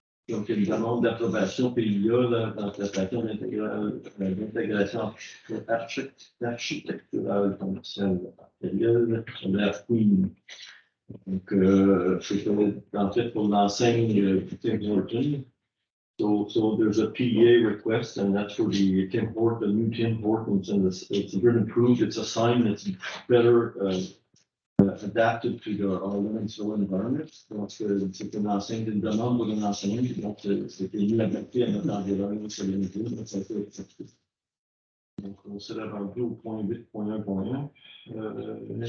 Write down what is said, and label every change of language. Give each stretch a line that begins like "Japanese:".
French: Donc, il y a une demande d'approbation PIA dans la plateforme d'intégration architecturale commerciale matérielle sur l'air Queen. Donc, c'est en fait pour l'enseigne Tim Horton.
English: So there's a PEA request, and that's for the Tim Hortons, the new Tim Hortons, and it's been improved. It's a sign that's better adapted to our Lennoxville environment.
French: Donc, c'est une enseigne, une demande pour une enseigne, donc c'était mieux adapté à notre environnement sur Lennoxville, donc ça a été accepté. Donc, on s'est rendu au point 8.1.1.